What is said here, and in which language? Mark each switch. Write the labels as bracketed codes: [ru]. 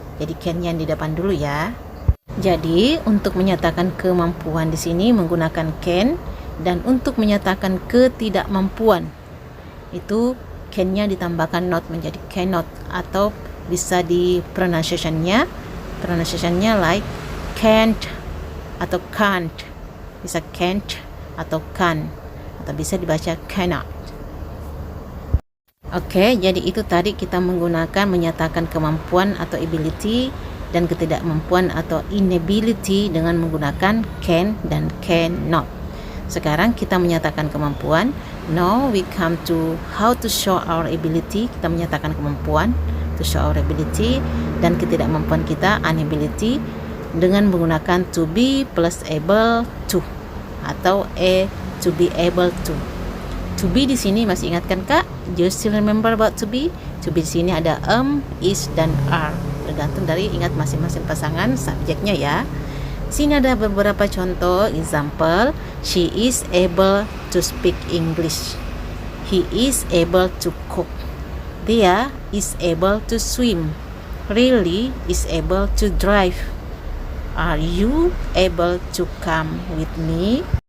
[id] Jadi can-nya di depan dulu ya. Jadi untuk menyatakan kemampuan di sini menggunakan can, dan untuk menyatakan ketidakmampuan itu can-nya ditambahkan not menjadi cannot, atau bisa di pronunciation-nya like can't atau can't, bisa can't atau can, atau bisa dibaca cannot. Oke, jadi itu tadi kita menggunakan menyatakan kemampuan atau ability dan ketidakmampuan atau inability dengan menggunakan can dan cannot. Sekarang kita menyatakan kemampuan. [en] Now we come to how to show our ability. [id] Kita menyatakan kemampuan, [en] to show our ability, [id] dan ketidakmampuan kita, inability, dengan menggunakan to be plus able to atau to be able to. To be di sini masih ingatkan Kak? [en] Do you still remember about to be? [id] To be di sini ada is dan are. Tergantung dari ingat masing-masing pasangan subjeknya ya. Sini ada beberapa contoh example. [en] She is able to speak English. He is able to cook. Dia is able to swim. Riley is able to drive. Are you able to come with me?